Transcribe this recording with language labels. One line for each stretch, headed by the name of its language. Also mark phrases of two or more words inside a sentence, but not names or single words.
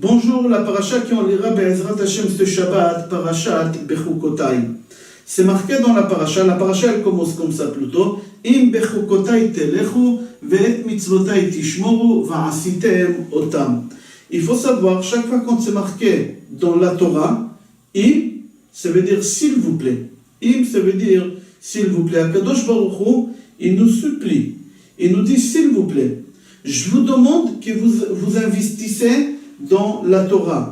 French: toujours la paracha qui on lira
Hebrew: בעזרת השם
French: ce Shabbat,
Hebrew: פרשת בחוקותי.
French: C'est marqué dans la paracha elle commence comme ça plutôt.
Hebrew: אם בחקתי תלכו ואת מצותי תשמרו ועשיתם אתם.
French: Il faut savoir, chaque fois quand c'est marqué dans la Torah, im, ça veut dire s'il vous plaît. Im, ça veut dire s'il vous plaît.
Hebrew: הקדוש ברוך הוא,
French: il nous supplie. Il nous dit s'il vous plaît. Je vous demande que vous investissez dans la Torah.